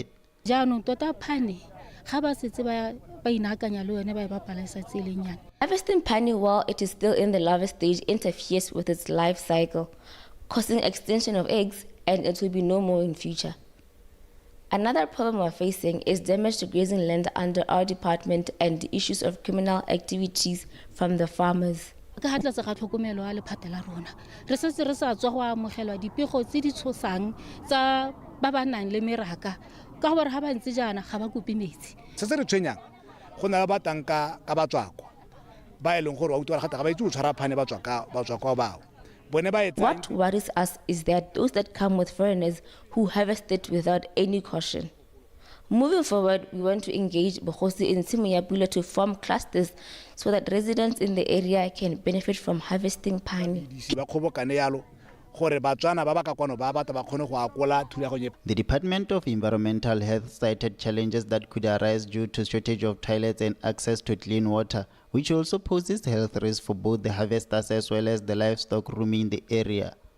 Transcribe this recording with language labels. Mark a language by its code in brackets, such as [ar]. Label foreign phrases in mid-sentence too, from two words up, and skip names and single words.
[en] Harvesting pani while it is still in the larva stage interferes with its life cycle, causing extinction of eggs, and it will be no more in future. Another problem we're facing is damage to grazing land under our department and the issues of criminal activities from the farmers. [tn] Ka hatla se ga tlhokomelo a lephata la rona re setse re sa tswa go amogelwa dipego tse di tshosang tsa ba ba nang le meraka ka gore ga ba ntse jana ga ba kope metsi se se re tshwenyang go na le ba tanka ka batswako ba e leng gore wa utlwa gata ga ba itse go tshwara phane batswako bao. [en] What worries us is that those that come with foreigners who harvested without any caution. Moving forward, we want to engage Bogosi in Tshimo to form clusters so that residents in the area can benefit from harvesting pani. The Department of Environmental Health cited challenges that could arise due to shortage of toilets and access to clean water, which also poses health risks for both the harvesters as well as the livestock roaming in the area.